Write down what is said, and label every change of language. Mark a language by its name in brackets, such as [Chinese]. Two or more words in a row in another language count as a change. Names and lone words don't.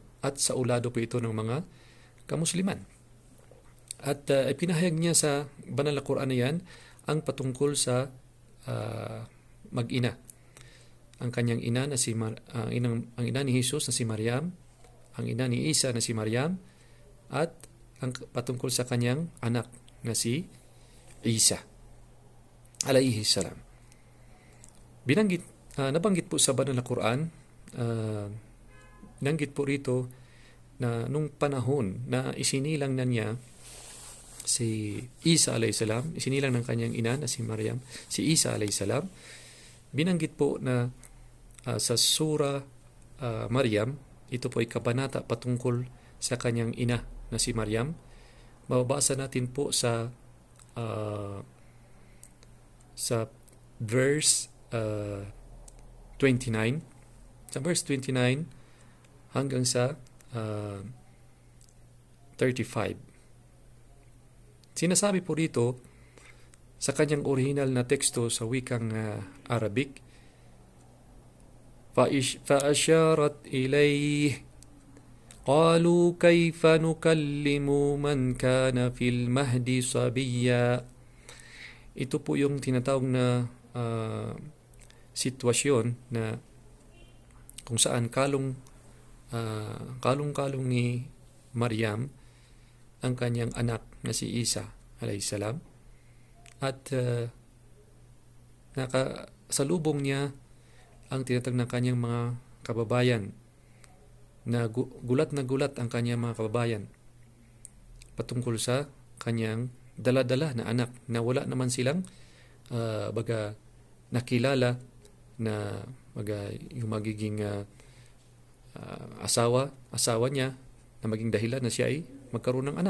[Filipino] At sa ulado po ito ng mga kamusliman. At ipinahayag niya sa banal na Quran na yan ang patungkol sa mag-ina. Ang kanyang ina na ang ina ni Jesus na si Maryam, ang ina ni Isa na si Maryam, at ang patungkol sa kanyang anak na si Isa [Arabic] عليه السلام. [Filipino] Nabanggit po sa banal na Quran, binanggit po rito na nung panahon na isinilang na niya si Isa [Arabic] عليه السلام, [Filipino] isinilang ng kanyang ina na si Maryam, si Isa [Arabic] عليه السلام, [Filipino] binanggit po na sa Surah Maryam, ito po ay kabanata patungkol sa kanyang ina na si Maryam. Mababasa natin po sa verse 29. Sa verse 29 hanggang sa 35. Sinasabi po rito sa kanyang original na teksto sa wikang Arabic, [Arabic] فَأَشَارَتْ إِلَيْهِ قَالُوا كَيْفَ نُكَلِّمُ مَنْ كَانَ فِي الْمَهْدِ صَبِيًّا. [Filipino] Ito po yung tinatawag na sitwasyon na kung saan kalong-kalong ni Maryam ang kanyang anak na si Isa [Arabic] عليه السلام, [Filipino] at nakasalubong niya ang tinatag ng kanyang mga kababayan, na gulat ang kanyang mga kababayan patungkol sa kanyang dala-dala na anak, na wala naman silang nakilala na yung magiging asawa niya na maging dahilan na siya ay magkaroon ng anak.